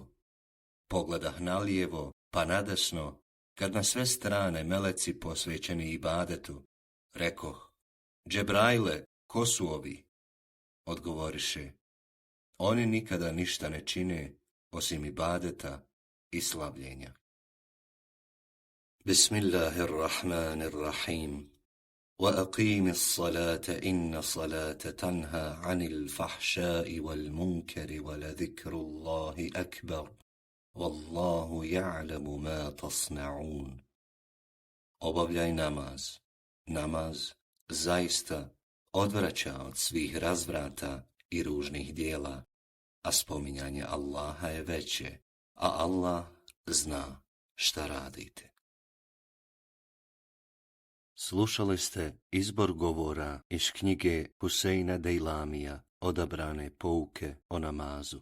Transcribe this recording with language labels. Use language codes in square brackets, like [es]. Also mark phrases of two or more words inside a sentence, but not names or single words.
[bs] Pogledah nalijevo pa nadesno, kad na sve strane meleci posvećeni ibadetu, rekoh: Džebraile, ko su ovi? Odgovoriše: oni nikada ništa ne čine osim ibadeta i slavljenja. Bismillahirrahmanirrahim. [ar] وَأَقِيمِ الصَّلَاةَ إِنَّ الصَّلَاةَ تَنْهَى عَنِ الْفَحْشَاءِ وَالْمُنكَرِ وَلَذِكْرُ اللَّهِ أَكْبَرُ وَاللَّهُ يَعْلَمُ مَا تَصْنَعُونَ. [bs] Obavljaj namaz. Namaz zaista odvraća od svih razvrata i ružnih dijela, a spominjanje Allaha je veće, a Allah zna šta radite. Slušali ste izbor govora iz knjige Huseina Dejlamija Odabrane pouke o namazu.